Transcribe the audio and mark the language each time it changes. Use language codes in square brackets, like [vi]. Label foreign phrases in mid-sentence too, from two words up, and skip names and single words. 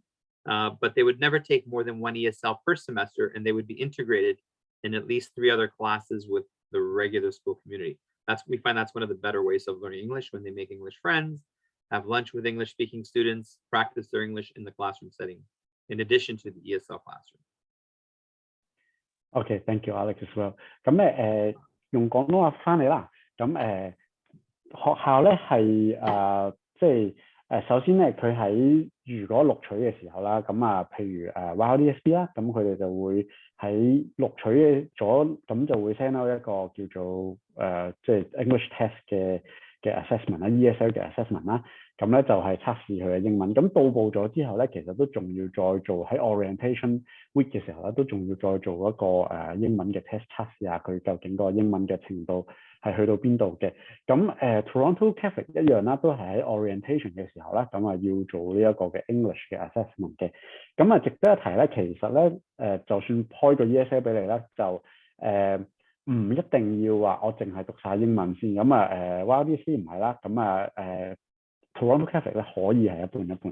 [en] But they would never take more than one ESL per semester, and they would be integrated in at least 3 other classes with the regular school community. We find that's one of the better ways of learning English, when they make English friends, have lunch with English speaking students, practice their English in the classroom setting, in addition to the ESL classroom. Okay, thank you, Alex as well. [yue] 咁用廣東話翻嚟啦。咁學校咧係即係首先咧，佢喺如果錄取嘅時候啦，咁譬如YRDSB 啦，咁佢哋就會喺錄取咗，咁就會 [en] send out [yue] 一個叫做即係 [en] English test [yue] 嘅 assessment 啦 ，ESL 嘅 assessment 啦，咁咧就係測試佢嘅英文。咁到埗咗之後咧，其實都仲要再做喺 [en] orientation week [yue] 嘅時候咧，都仲要再做一個英文嘅 test 測試下佢究竟個英文嘅程度係去到邊度嘅。咁Toronto Catholic 一樣啦，都係喺 orientation 嘅時候啦，咁要做呢一個嘅 English 嘅 assessment 嘅。咁值得一提咧，其實咧就算開個 ESL 俾你咧，就唔一定要話我淨係讀晒英文先。咁YRDC 唔係啦，咁Toronto Catholic 咧可以係一半一半。